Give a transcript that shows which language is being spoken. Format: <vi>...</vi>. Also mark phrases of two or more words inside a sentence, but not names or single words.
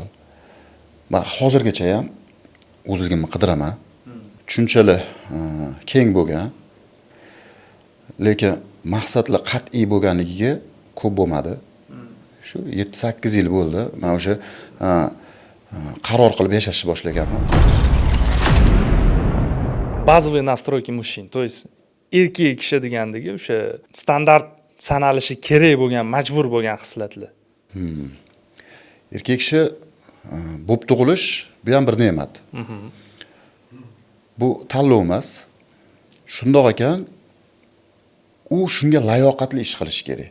<uz>Men hozirgacha ham o'zligimni qidiraman. Shunchalik keng bo'lgan, lekin maqsadlar qat'iy bo'lganligiga ko'p bo'lmadi. Shu 7-8 yil bo'ldi. Men o'sha qaror qilib yashashni boshlaganman.</uz> <ru>Базовые настройки мужчин, то есть</ru> <uz>erkak kishi degandagi o'sha standart sanalishi kerak bo'lgan, majbur bo'lgan xislatlar. Erkak kishi bo'lib tug'ilish bu ham bir ne'mat. Bu tanlov emas. Shundoq ekan, u shunga layoqatli ish qilish kerak.</uz>